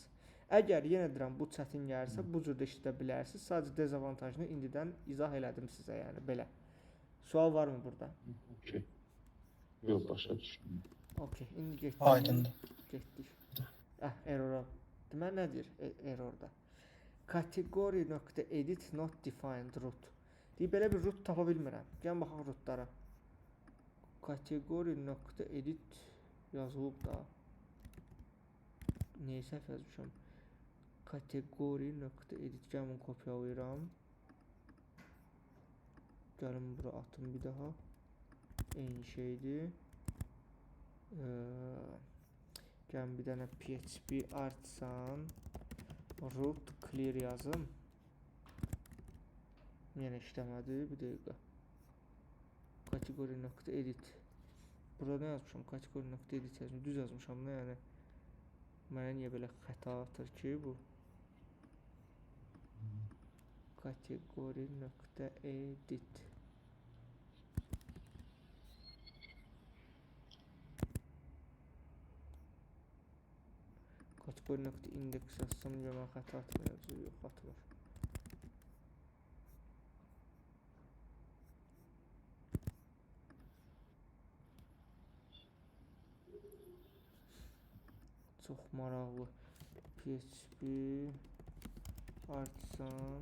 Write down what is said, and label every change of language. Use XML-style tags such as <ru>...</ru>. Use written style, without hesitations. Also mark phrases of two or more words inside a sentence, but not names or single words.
<az>Əgər yenə deyirəm, bu çətin gəlirsə, bu cür də işlədə bilərsiniz. Sadəcə dezavantajını indidən izah elədim sizə, yəni belə. Sual varmı burada? Okey. Yox, başa düşdüm. Okey, indi getdik. Aydındır. Getdik. Error. Deməli nədir errorda?</az> <en>Category.edit not defined root.</en> <az>Deyib, belə bir root tapa bilmirəm. Gəlin baxaq rootlara. Category.edit yazılıb da. Neyə səhv yazmışam? Category.edit. Gəlin bunu kopyalayıram. Gəlin bura atım bir daha. Eyni şeydir. Gəlin bir dənə</az> <en>PHP artisan root clear</en> <az>yazım. Yenə işləmədi. Bir dəqiqə. Category.edit. Burada nə yazmışam? Category.edit yazmışam. Düz yazmışam da, yəni. Mənə niyə belə xəta atır ki bu? Category.edit. Category.index yazsam niyə mən xəta atmayacaq? Yox, atmır. Çox maraqlı. PHP artisan.</az>